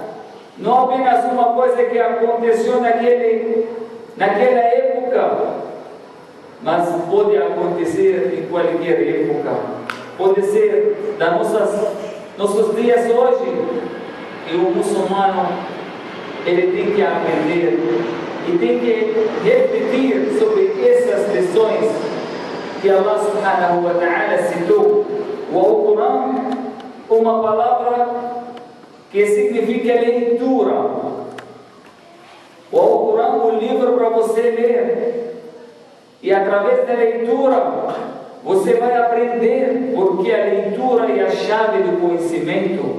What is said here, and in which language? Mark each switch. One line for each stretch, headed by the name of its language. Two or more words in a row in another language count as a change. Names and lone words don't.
Portuguese: Não apenas uma coisa que aconteceu naquela época, mas pode acontecer em qualquer época. Pode ser nossos dias hoje. E o muçulmano, ele tem que aprender e tem que refletir sobre essas lições que
Arabic: الله سبحانه وتعالى
Portuguese: citou. O Alcorão, uma palavra que significa leitura. O Alcorão, um livro para você ler. E através da leitura, você vai aprender, porque a leitura é a chave do conhecimento.